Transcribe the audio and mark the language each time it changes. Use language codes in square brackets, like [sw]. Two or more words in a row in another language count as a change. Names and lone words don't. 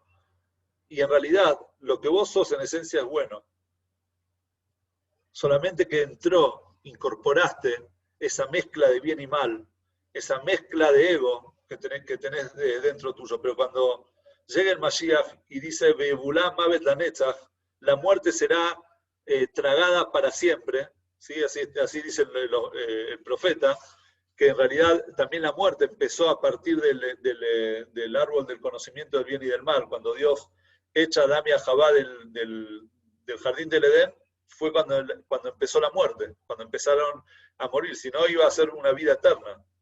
[es] Y en realidad, lo que vos sos en esencia es bueno. Solamente que incorporaste esa mezcla de bien y mal, esa mezcla de ego que tenés dentro tuyo. Pero cuando llega el Mashiach y dice, [he] בלע המוות לנצח, [es] la muerte será tragada para siempre, ¿sí? Así dice el profeta, que en realidad también la muerte empezó a partir del árbol del conocimiento del bien y del mal. Cuando Dios echa a Adán y a Javá del jardín del Edén, fue cuando empezó la muerte, cuando empezaron a morir, si no iba a ser una vida eterna.